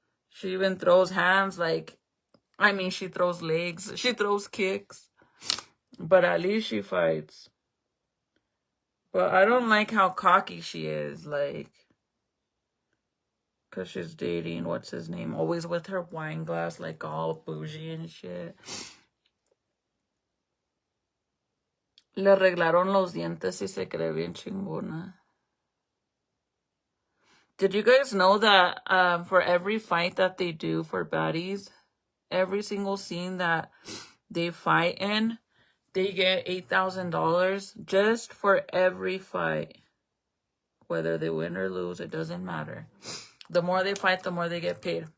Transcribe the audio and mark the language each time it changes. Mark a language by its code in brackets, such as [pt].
[en] She even throws hands, like, I mean, she throws legs, she throws kicks, but at least she fights. But I don't like how cocky she is, like, because she's dating, what's his name, always with her wine glass, like, all bougie and shit. [es] Le arreglaron los dientes y se cree bien chingona. [en] Did you guys know that for every fight that they do for baddies, every single scene that they fight in, they get $8,000 just for every fight. Whether they win or lose, it doesn't matter. The more they fight, the more they get paid.